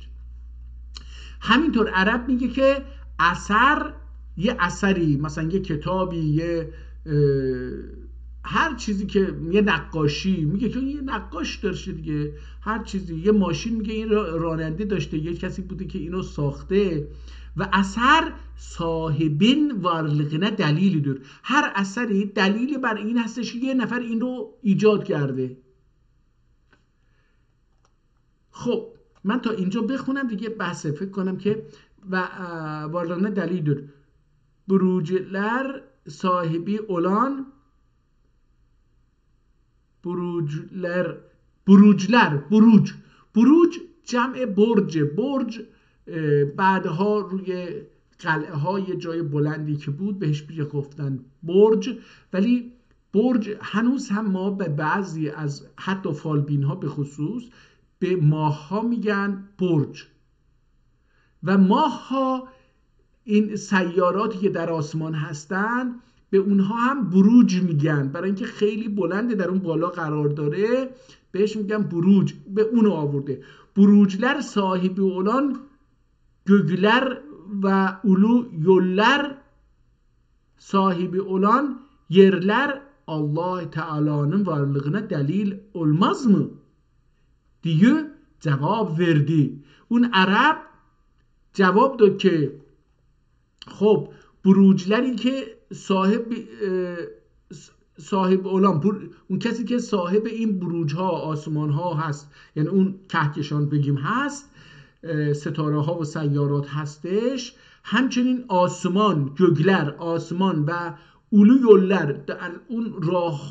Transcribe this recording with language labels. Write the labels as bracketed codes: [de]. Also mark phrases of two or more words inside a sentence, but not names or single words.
[fa] همینطور عرب میگه که اثر یه اثری، مثلا یه کتابی، یه هر چیزی که یه نقاشی، میگه که یه نقاش داشته دیگه، هر چیزی، یه ماشین میگه این راننده داشته، یه کسی بوده که اینو ساخته و [tr] eser sahibinin varlığına delildir. [fa] هر اثری دلیلی بر این هستش که یه نفر این رو ایجاد کرده. خب من تا اینجا بخونم دیگه بحثه. فکر کنم که [tr] ve varlığına delildir. Buruclar sahibi olan [fa] بروج جمع برج بعدها روی قلعه های جای بلندی که بود بهش گفتن برج، ولی برج هنوز هم ما به بعضی از حتی فالبین ها به خصوص به ماه ها میگن برج و ماه ها این سیاراتی که در آسمان هستن به اونها هم بروج میگن، برای اینکه خیلی بلنده در اون بالا قرار داره بهش میگن بروج، به اونو آورده. بروجler [tr] sahibi olan gökler ve ulu yollar sahibi olan yerler Allah Teala'nın varlığına delil olmaz mı diye cevap verdi. [fa] اون عرب جواب داد که خب بروجلری که [tr] sahibi olan, [fa] اون کسی که صاحب این بروج ها آسمان ها هست، یعنی اون کهکشان بگیم هست، ستاره ها و سیارات هستش، همچنین آسمان، gökler آسمان و [tr] ulu yollar [fa] در اون راه